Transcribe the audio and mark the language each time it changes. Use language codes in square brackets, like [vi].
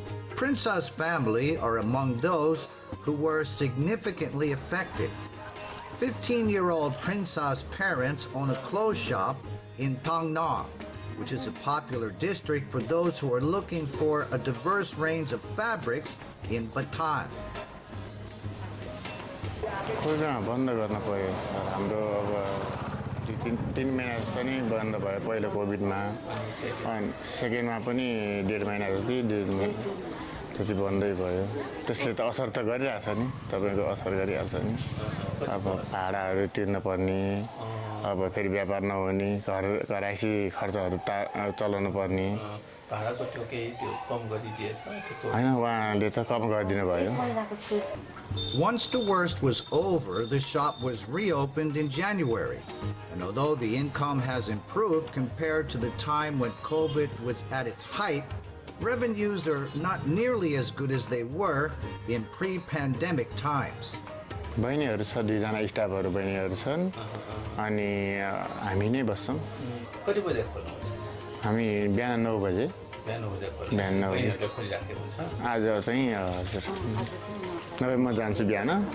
[en] Prince's family are among those who were significantly affected. 15-year-old Prince's parents own a clothes shop in Thang Nong, which is a popular district for those who are looking for a diverse range of fabrics in Bataan. [ne] खोजना बन्द गर्न पर्यो हाम्रो अब 3 महिना पनि बन्द भयो पहिलो कोभिडमा अनि सेकेन्डमा पनि 1.5 महिना जति त्यति बन्दै भयो त्यसले त असर त गरिरहेछ नि तपाईको असर गरिहाल्छ नि अब भाडाहरू तिर्न पर्ने अब फेरि व्यापार नहुने घर कराइसी खर्चहरू चलाउनु पर्ने भाडाको त्यो केही त्यो कम गरिदिएछ हैन उहाँले त कम गरिदिनु भयो. [en] Once the worst was over, the shop was reopened in January. And although the income has improved compared to the time when COVID was at its height, revenues are not nearly as good as they were in pre-pandemic times. [ne] बहिनीहरु छ दुईजना स्टाफहरु बहिनीहरु छन् अनि हामी नै बस्छौं. कति बजे खोल्नुहुन्छ? हामी बिहान 9 बजे. बिहान 9 बजे खोलिराखेको हुन्छ. आज चाहिँ नभए म जान्छु बिहान.